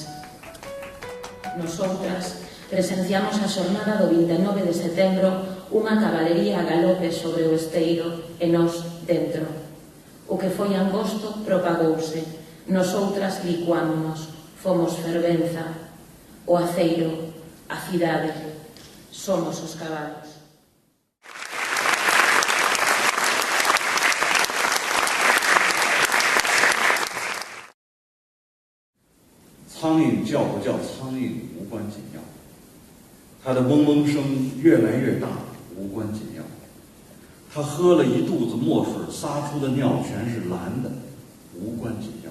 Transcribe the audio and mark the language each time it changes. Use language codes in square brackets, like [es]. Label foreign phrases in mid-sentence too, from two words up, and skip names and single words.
[gl] Nosoutras presenciamos a xornada do 29 de setembro unha cabalería a galope sobre o esteiro e nós dentro. O que foi angosto propagouse. Nosoutras licuámonos, fomos fervenza. O aceiro, a cidade, somos os cabalos. [zh] 苍蝇叫不叫苍蝇无关紧要，它的嗡嗡声越来越大无关紧要，它喝了一肚子墨水撒出的尿全是蓝的无关紧要。